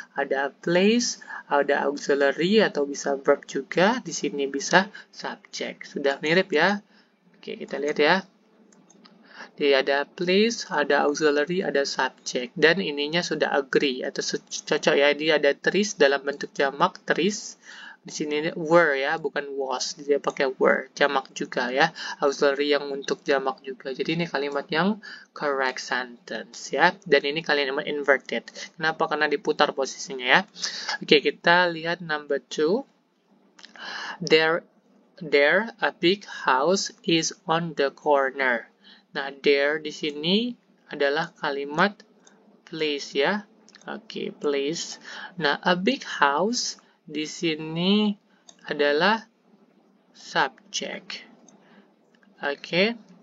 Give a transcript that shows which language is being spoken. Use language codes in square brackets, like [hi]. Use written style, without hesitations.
[id] Ada place, ada auxiliary atau bisa verb juga. Di sini bisa subject. Sudah mirip ya. Oke, kita lihat ya. Jadi ada place, ada auxiliary, ada subject. Dan ininya sudah agree atau cocok ya. Dia ada trees dalam bentuk jamak, trees. Di sini were ya, bukan was. Dia pakai were, jamak juga ya. Auxiliary yang untuk jamak juga. Jadi ini kalimat yang correct sentence ya. Dan ini kalimat inverted. Kenapa? Karena diputar posisinya ya. Oke, kita lihat number 2. [en] There a big house is on the corner. [id] Nah, there di sini adalah kalimat place ya. Oke, place. Nah, [en] a big house [id] di sini adalah subject. Oke.